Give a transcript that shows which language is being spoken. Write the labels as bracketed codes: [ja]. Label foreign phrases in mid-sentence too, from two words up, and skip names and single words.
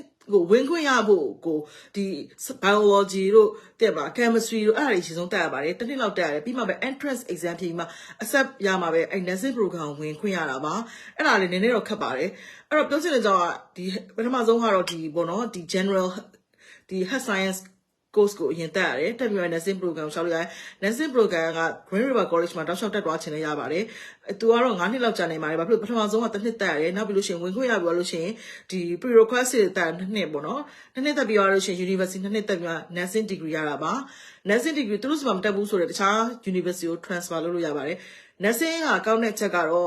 [my] ကိုဝင်ခွင့်ရဖို့ကိုဒီ biology တို့တဲ့မှာ chemistry တို့အဲ့ဒါတွေအဆုံးတက်ရပါတယ်တစ်နှစ်လောက်တက်ရတယ်ပြီးမှပဲ [en] entrance exam [my] ဖြေပြီးမှ accept ရမှာပဲအဲ့ [en] nursing program [my] ဝင်ခွင့်ရတာပါအဲ့ဒါလေးနည်းနည်းတော့ခက်ပါတယ်အဲ့တော့ပြောချင်တဲ့ကြောင့်ဒီပထမဆုံးကတော့ဒီပေါ့နော်ဒီ general ဒီ [en] health science [my] course ကိုအရင်တက်ရတယ်တက်ပြီးမှ [en] nursing program [my] ရှောက်လို့ရတယ် [en] nursing program [my] က Green River College မှာတောက်လျှောက်တက်သွားချင်လည်းရပါတယ်သူကတော့9နှစ်လောက်ကြာနေပါတယ်ဘာဖြစ်လို့ပထမဆုံးကတစ်နှစ်တက်ရတယ်နောက်ပြီးလို့ရှိရင်ဝင်ခွင့်ရပြီးလို့ရှိရင်ဒီ pre-requisite တက်2 နှစ်ပေါ့နော်2နှစ်တက်ပြီးတော့လို့ရှိရင် university 2နှစ်တက်ပြီးမှ [en] nursing degree [my] ရတာပါ [en] nursing degree [my] သူတို့စမှာမတက်ဘူးဆိုတော့တခြား university ကို transfer လုပ်လို့ရပါတယ် nursing ကကောင်းတဲ့ချက်ကတော့